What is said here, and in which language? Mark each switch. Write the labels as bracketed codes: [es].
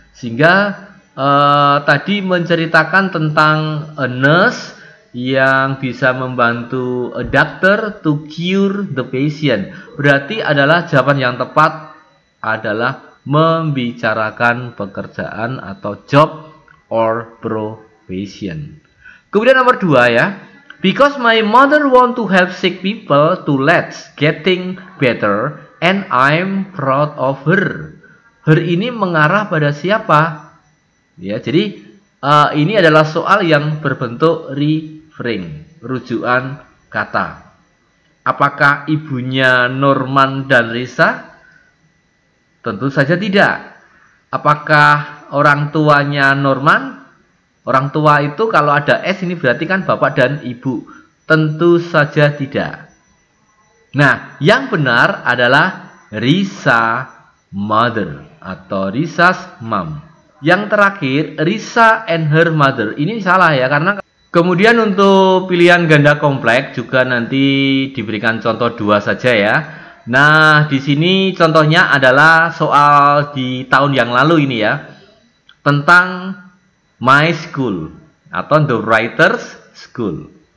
[id] Sehingga tadi menceritakan tentang [en] a nurse [id] yang bisa membantu [en] a doctor to cure the patient. [id] Berarti adalah jawaban yang tepat adalah membicarakan pekerjaan atau [en] job or profession. [id] Kemudian nomor 2 ya. [en] Because my mother want to help sick people to let's getting better and I'm proud of her. [id] Her ini mengarah pada siapa? Ya, jadi ini adalah soal yang berbentuk refrain, rujukan kata. Apakah ibunya Norman dan Risa? Tentu saja tidak. Apakah orang tuanya Norman? Orang tua itu kalau ada S ini berarti kan bapak dan ibu. Tentu saja tidak. Nah, yang benar adalah Risa mother atau Risa's mom. Yang terakhir, [en] Risa and her mother. [id] Ini salah ya, karena kemudian untuk pilihan ganda kompleks juga nanti diberikan contoh 2 saja ya. Nah, di sini contohnya adalah soal di tahun yang lalu ini ya, tentang [en] my school [id] atau [en] the writer's school.